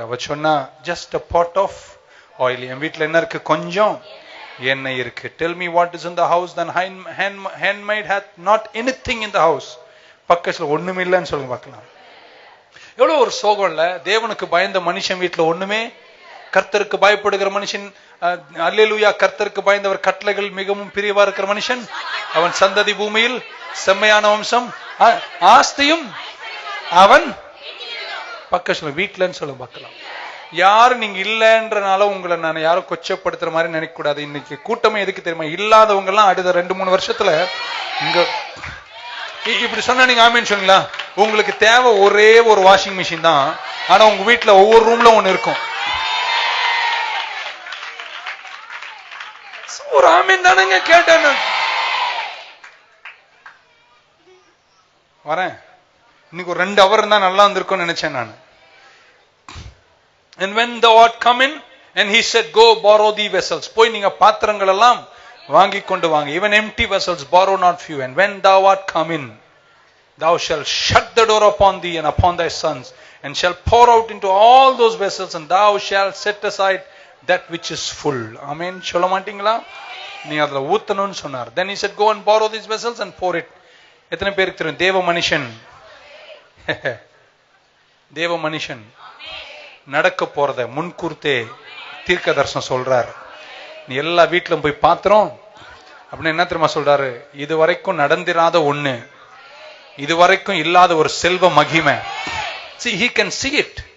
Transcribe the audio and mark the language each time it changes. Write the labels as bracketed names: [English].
[Tamil] அவ சொன்னா, [English] just a pot of oil. [Tamil] என் வீட்டுல என்ன இருக்கு? கொஞ்சம் எண்ணெய் இருக்கு. Tell me what is in the house. [English] Then handmaid hath not anything in the house. [Tamil] பக்கத்துல ஒண்ணுமே இல்லைன்னு சொல்லுங்க பார்க்கலாம். எவ்வளவு ஒரு சோகம் இல்ல? தேவனுக்கு பயந்த மனுஷன் வீட்டுல ஒண்ணுமே. கர்த்தருக்கு பயப்படுகிற மனுஷன், அல்லேலூயா, கர்த்தருக்கு பயந்தவர் கட்டளைகள் மிகவும் பிரியவா இருக்கிற மனுஷன், அவன் சந்ததி பூமியில் செம்மையான வம்சம், ஆஸ்தியும் அவன் பக்கத்துல வீட்டுலன்னு சொல்ல பார்க்கலாம். யாரும் நீங்க இல்லன்றனால உங்களை நான் யாரும் கொச்சப்படுத்துற மாதிரி நினைக்க கூடாது. இன்னைக்கு கூட்டமே எதுக்கு தெரியுமா? இல்லாதவங்க எல்லாம் அடுத்த 2-3 வருஷத்துல இங்க இப்படி சொன்னா நீங்க ஆமீன் சொல்லுங்களா? உங்களுக்கு தேவை ஒரே ஒரு வாஷிங் மிஷின் தான், ஆனா உங்க வீட்டுல ஒவ்வொரு ரூம்ல ஒண்ணு இருக்கும். ஒரு ஆமீன் தானங்க கேட்டேன். வரேன், இன்னைக்கு ஒரு 2 hour இருந்தா நல்லா இருந்திருக்கும்னு நினைச்சேன் நான். [English] And when thou art come in, and he said, go borrow the vessels. [Tamil] போய் நீங்க பாத்திரங்கள் எல்லாம் வாங்கி கொண்டு வாங்க. [English] Even empty vessels borrow not few. And when thou art come in, thou shalt shut the door upon thee and upon thy sons, and shall pour out into all those vessels, and thou shalt set aside that which is full. Amen. [Tamil] சொல்ல மாட்டீங்களா? நீ அதுல ஊத்தணும்னு சொன்னார். [English] Then he said, go and borrow these vessels and pour it. [Tamil] எத்தனை பேருக்கு தெரியும் தேவ மனுஷன் தேவ மனுஷன் நடக்க போறத முன்கூர்த்தே தீர்க்க தரிசனம் சொல்றாரு. நீ எல்லா வீட்டிலும் போய் பாத்திரம் அப்படின்னு என்ன தெரியுமா சொல்றாரு? இதுவரைக்கும் நடந்திராத ஒண்ணு, இதுவரைக்கும் இல்லாத ஒரு செல்வ மகிமை. [English] See, he can see it.